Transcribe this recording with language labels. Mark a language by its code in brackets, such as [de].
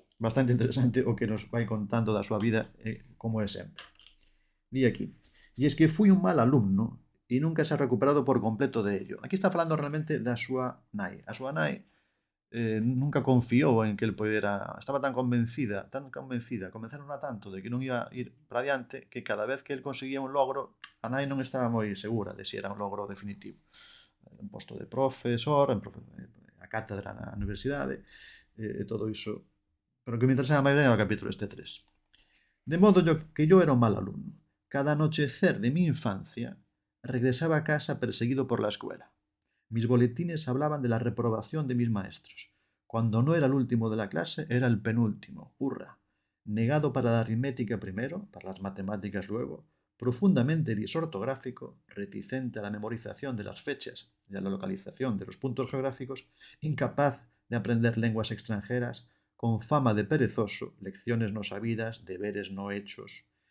[gl] Bastante interesante o que nos vai contando da súa vida, como é sempre. Di aquí: [es] "E es que fui un mal alumno e nunca se ha recuperado por completo de ello". [gl] Aquí está falando realmente da súa nai. A súa nai nunca confiou en que el poidera, estaba tan convencida, convencerona tanto de que non iba a ir para adiante, que cada vez que el conseguía un logro, a nai non estaba moi segura de se era un logro definitivo. Un posto de profesor, a cátedra na universidade, e todo iso. Pero o que me interesaba máis ben era o capítulo este 3. [es] De modo que yo era un mal alumno. Cada anochecer de mi infancia regresaba a casa perseguido por la escuela. Mis boletines hablaban de la reprobación de mis maestros. Cuando no era el último de la clase, era el penúltimo. ¡Hurra! Negado para la aritmética primero, para las matemáticas luego, profundamente disortográfico, reticente a la memorización de las fechas y a la localización de los puntos geográficos, incapaz de aprender lenguas extranjeras, con fama de perezoso, lecciones no sabidas, deberes no hechos.